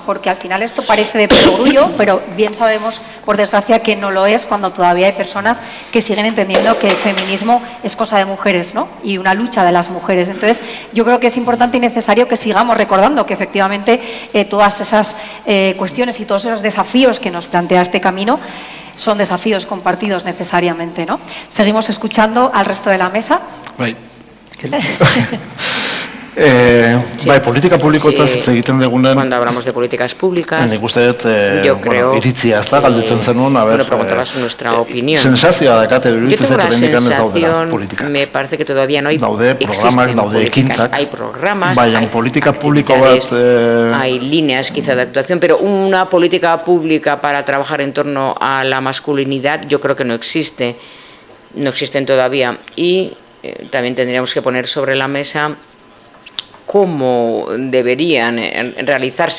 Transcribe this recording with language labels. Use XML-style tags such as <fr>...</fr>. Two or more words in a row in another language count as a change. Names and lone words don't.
<es>Porque al final esto parece de perogrullo, pero bien sabemos, por desgracia, que no lo es cuando todavía hay personas que siguen entendiendo que el feminismo es cosa de mujeres, ¿no?, y una lucha de las mujeres. Entonces, yo creo que es importante y necesario que sigamos recordando que efectivamente todas esas cuestiones y todos esos desafíos que nos plantea este camino son desafíos compartidos necesariamente, ¿no? Seguimos escuchando al resto de la mesa.</es> <eu>Bai. Bai, politika publikoetaz hitz egiten dugunen.</eu> <es>Cuando hablamos de políticas públicas,</es> <eu>nik uste dut, iritzia, ez da, galdetzen zenuen,</eu> <es>a ver, preguntabas nuestra opinión.</es> <eu>Sensazioa dakate,</eu> <es>Yo tengo la sensación,</es> <eu>politikak.</eu> <es>me parece que todavía no hay,</es> <eu>daude programak, daude ekintzak,</eu> <es>hay programas,</es> <eu>baina</eu> <es>hay</es> <eu>politika publiko bat,</eu> <es>hay líneas quizá de actuación, pero una política pública para trabajar en torno a la masculinidad yo creo que no existe, no existen todavía, y también tendríamos que poner sobre la mesa cómo deberían realizarse.</es>